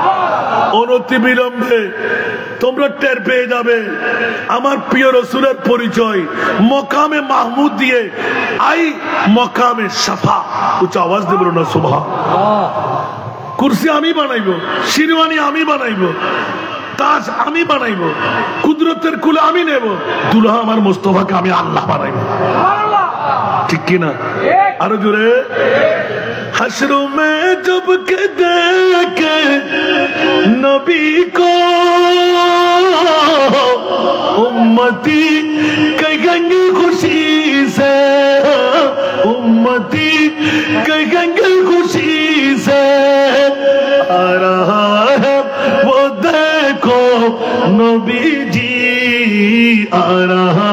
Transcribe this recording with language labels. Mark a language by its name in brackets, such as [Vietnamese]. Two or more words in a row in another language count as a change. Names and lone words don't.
[Bangla] অনতি বিলম্বে তোমরা টের পেয়ে যাবে আমার প্রিয় রাসূলের পরিচয় মকামে মাহমুদ দিয়ে, আই মকামে শাফা। উচ্চ আওয়াজ দিয়ে বলুন না সুবহানাল্লাহ। কুরসি আমি বানাইবো, শিরওয়ানি আমি বানাইবো, তাজ আমি বানাইবো, কুদরত কুদরতের কুলে আমি নেব, দুলহা আমার মুস্তাফাকে আমি আল্লাহ বানাইব। ঠিক কিনা? আরো জোরে। [Urdu] حشروں میں جب کے دیکھے نبی کو امتی کہیں گے خوشی سے، امتی کہیں گے خوشی سے، آ رہا ہے وہ دیکھو نبی جی، آ رہا